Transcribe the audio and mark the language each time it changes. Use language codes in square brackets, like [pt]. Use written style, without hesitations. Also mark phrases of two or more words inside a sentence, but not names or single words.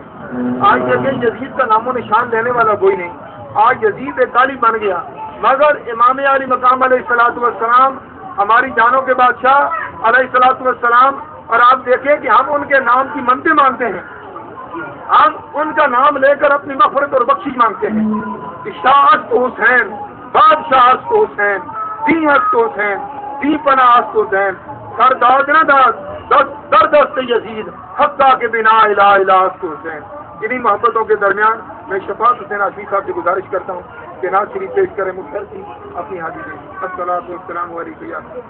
[ur] آج دیکھیں یزید کا نام و نشان لینے والا کوئی نہیں، آج یزید ایک طالب بن گیا، مگر امام علی مقام [ar] علیہ السلام [ur] ہماری جانوں کے بادشاہ [ar] علیہ السلام، [ur] اور آپ دیکھیں کہ ہم ان کے نام کی منتیں مانتے ہیں، ہم ان کا نام لے کر اپنی مغفرت اور بخشش مانگتے ہیں کہ [fa] شاہ است حسین، بادشاہ است حسین، دی است حسین، دی پناہ است حسین، سر داد نہ داد در دست یزید حقہ کے بنا الہ الہ است حسین۔ [ur] انہی محبتوں کے درمیان میں شفاعت حسین عاشقی صاحب سے گزارش کرتا ہوں کہ نعت شریف پیش کریں، مختصر کی اپنی حاضری دیں۔ [ar] الصلاۃ والسلام علیکم یا